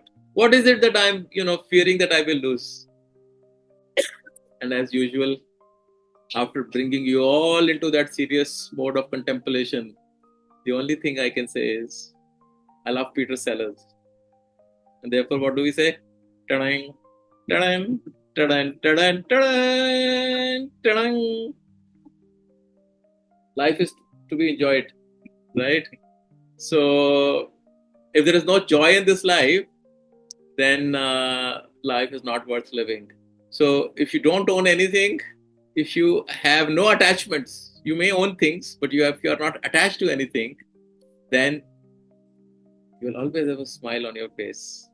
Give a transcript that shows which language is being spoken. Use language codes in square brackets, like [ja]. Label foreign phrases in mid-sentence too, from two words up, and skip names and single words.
[en] What is it that I'm, fearing that I will lose? And as usual, after bringing you all into that serious mode of contemplation, the only thing I can say is, I love Peter Sellers. And therefore, what do we say? Ta-dang, ta-dang, ta-dang, ta-dang, ta-dang, ta-dang. Life is to be enjoyed, right? So, if there is no joy in this life, then life is not worth living. So, if you don't own anything, if you have no attachments, you may own things, but if you are not attached to anything, then you will always have a smile on your face.